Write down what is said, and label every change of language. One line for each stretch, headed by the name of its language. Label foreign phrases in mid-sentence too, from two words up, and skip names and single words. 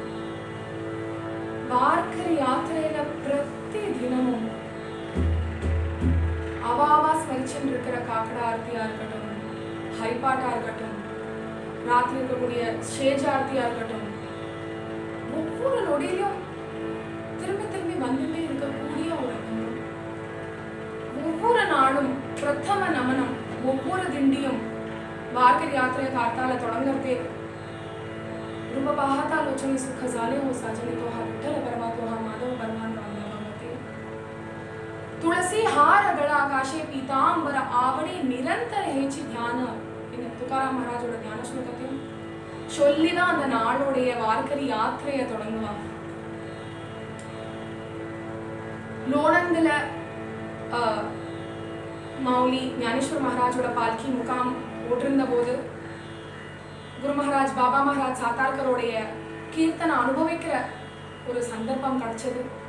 Tamil: வார்க்கரி யாத்திரையில பிரதி தினமும் அவாவா ஸ்மரிச்சுட்டு இருக்கிற காக்கடா ஆர்த்தியா இருக்கட்டும், ஹரிபாட்டா இருக்கட்டும், ராத்திரி இருக்கக்கூடிய ஸ்டேஜ் ஆர்த்தியா இருக்கட்டும், ஒவ்வொரு நொடியிலும் திரும்பி திரும்பி வந்துட்டே இருக்கக்கூடிய ஒரு அனுபவம். ஒவ்வொரு நாளும் பிரதம நமனம், ஒவ்வொரு திண்டியும் வார்க்கரி யாத்திரை கார்த்தால தொடங்கறதே
Marathi: रूप पाहता लोचने सुख जाले हो साजने तो हा विठ्ठल परमा तो हा माधव परमान रामला भगवते. तुळसी हारगळ आकाशे पीतांबर आवडी निरंतर हेचि ध्यान.
Tamil: இந்த துகாராம் மகாராஜோட ஞான ஸ்லோகத்தையும் சொல்லிதான் அந்த நாளுடைய வார்க்கரி யாத்திரையை தொடங்குவாங்க. லோணந்தில மௌலி ஞானேஸ்வர மகாராஜோட பால்கி முகாம் ஓட்டிருந்த போது குரு மகாராஜ் பாபா மகாராஜ் சாத்தார்கருடைய கீர்த்தனை அனுபவிக்கிற ஒரு சந்தர்ப்பம் கிடைச்சது.